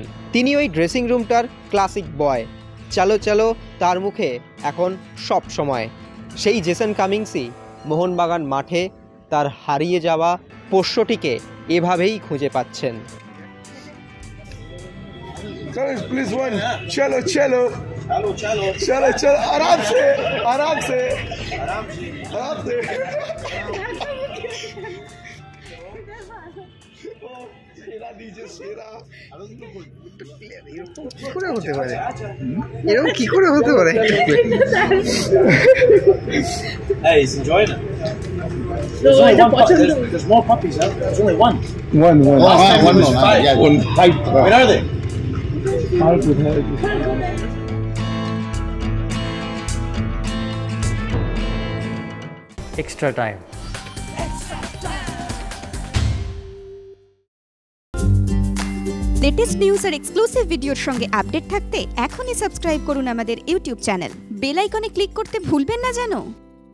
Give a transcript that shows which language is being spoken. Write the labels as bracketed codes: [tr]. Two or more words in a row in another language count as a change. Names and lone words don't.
[bn] তিনি ওই ড্রেসিং রুমটার [en] classic boy. [bn] চলো চলো তার মুখে এখন সব সময়। সেই জেসন কামিংসই মোহনবাগান মাঠে তার হারিয়ে যাওয়া পোষ্যটিকে এভাবেই খুঁজে পাচ্ছেন। [hi] प्लीज वन चलो चलो चलो चलो आराम से आराम से आराम से आराम से शेरा दीजिए शेरा। [bn] এরকম কি করে হতে পারে? [en] Hey, he's enjoying it. There's only one puppy. There's more puppies, huh? There's only one. One. Last time it was five. Five. Where are they? extra time latest news [bn] আর [en] exclusive video [bn] সঙ্গে আপডেট থাকতে এখনই সাবস্ক্রাইব করুন আমাদের [en] YouTube channel. bell icon [bn] ক্লিক করতে ভুলবেন না যেন।